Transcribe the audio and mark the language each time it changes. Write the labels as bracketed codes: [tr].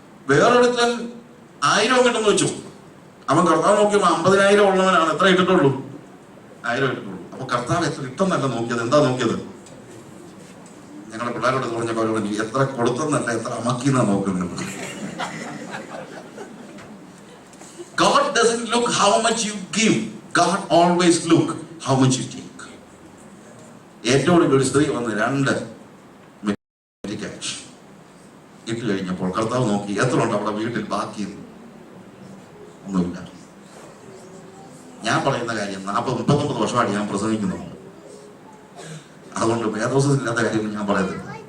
[ml] വേറൊരുത്തൻ 1000 കിട്ടുമെന്ന് വെച്ചു. അവൻ കർത്താവ് നോക്കിയപ്പോൾ 50,000 ഉള്ളവനാണ്, എത്ര ഇട്ടിട്ടുള്ളൂ? 1000 ഇട്ടിട്ടുള്ളൂ. അപ്പൊ കർത്താവ് എത്ര ഇട്ടെന്നല്ല നോക്കിയത്, എന്താ നോക്കിയത്? ഞങ്ങളുടെ പിള്ളേരോട് പറഞ്ഞപ്പോൾ അവരോട് എത്ര കൊടുത്തെന്നല്ല, എത്ര അമക്കിന്നാ നോക്കുന്നത്. [en] God doesn't look how much you give. God always look how much you take. [ml] ഏറ്റവും ഒരു സ്ത്രീ വന്ന് 2 ഇട്ട് കഴിഞ്ഞപ്പോൾ കർത്താവ് നോക്കി എത്ര ഉണ്ട് അവിടെ വീട്ടിൽ ബാക്കി, ഒന്നുമില്ല. ഞാൻ പറയുന്ന കാര്യം 40-39 വർഷമായിട്ട് ഞാൻ പ്രസംഗിക്കുന്നുണ്ട്. അതുകൊണ്ട് വേദോസത്തിൽ ഇല്ലാത്ത കാര്യങ്ങൾ ഞാൻ പറയത്തില്ല.